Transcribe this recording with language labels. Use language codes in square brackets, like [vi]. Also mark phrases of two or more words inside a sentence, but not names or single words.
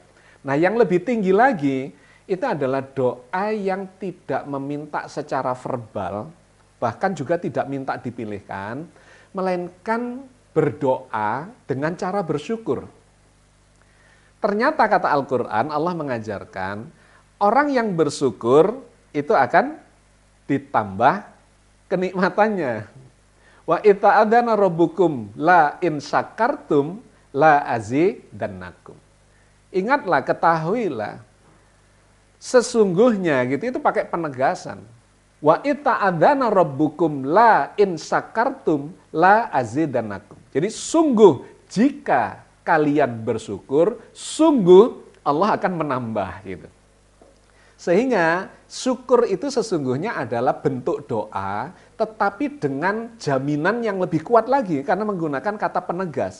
[id] Nah, yang lebih tinggi lagi itu adalah doa yang tidak meminta secara verbal, bahkan juga tidak minta dipilihkan, melainkan berdoa dengan cara bersyukur. Ternyata kata Al-Quran, Allah mengajarkan, orang yang bersyukur itu akan ditambah kenikmatannya. [ar] وإذ تأذن ربكم لئن شكرتم لأزيدنكم. [id] Ingatlah, ketahuilah, sesungguhnya gitu itu pakai penegasan. [ar] وإذ تأذن ربكم لئن شكرتم لأزيدنكم. [id] Jadi sungguh jika kalian bersyukur, sungguh Allah akan menambah gitu. Sehingga syukur itu sesungguhnya adalah bentuk doa, tetapi dengan jaminan yang lebih kuat lagi karena menggunakan kata penegas.